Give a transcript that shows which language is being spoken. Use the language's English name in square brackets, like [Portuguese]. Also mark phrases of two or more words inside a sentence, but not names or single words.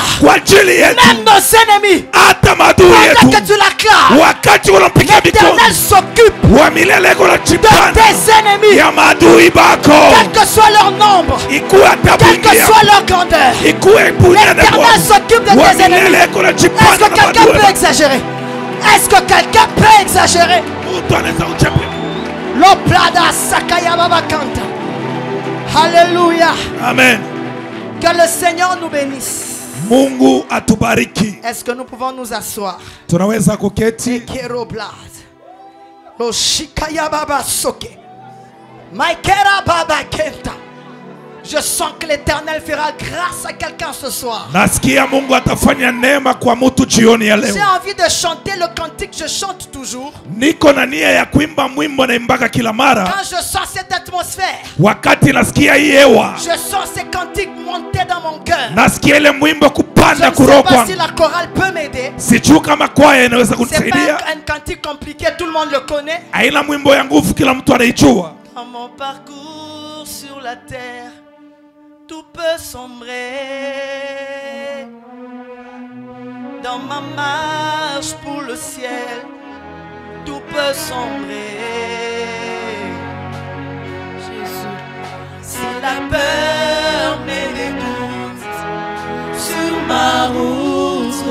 [French] Même nos ennemis, pendant que tu l'acclames, l'Éternel s'occupe de tes ennemis. Quel que soit leur nombre, quelle que soit leur grandeur, l'Éternel s'occupe de tes ennemis. Est-ce que quelqu'un peut exagérer? Est-ce que quelqu'un peut exagérer? L'oplada sakaya baba kanta. Alléluia. Amen. Que le Seigneur nous bénisse. [Swahili] Mungu atubariki. [French] Est-ce que nous pouvons nous asseoir? [Swahili] Tunaweza kuketi. Lo shikaya baba soke. Maikera baba kenta. [French] Je sens que l'Éternel fera grâce à quelqu'un ce soir. [Swahili] Nasikia Mungu atafanya neema kwa mtu jioni ya leo. [French] J'ai envie de chanter le cantique, je chante toujours. [Swahili] Niko na nia ya kuimba mwimbo na imbaka kila mara. [French] Quand je sens cette atmosphère, [Swahili] wakati nasikia hii hewa, [French] je sens ces cantiques monter dans mon cœur. [Swahili] Nasikia ile mwimbo kupanda kuroka. [French] Je ne sais pas si la chorale peut m'aider. [Swahili] Sijui kama kwaya inaweza kunisaidia. [French] C'est pas un cantique compliqué, tout le monde le connaît. [Swahili] Haina mwimbo ya nguvu, kila mtu anaijua. [French] Dans mon parcours sur la terre, tout peut sombrer. Dans ma marche pour le ciel, tout peut sombrer. Jésus, si la peur met des doutes sur ma route,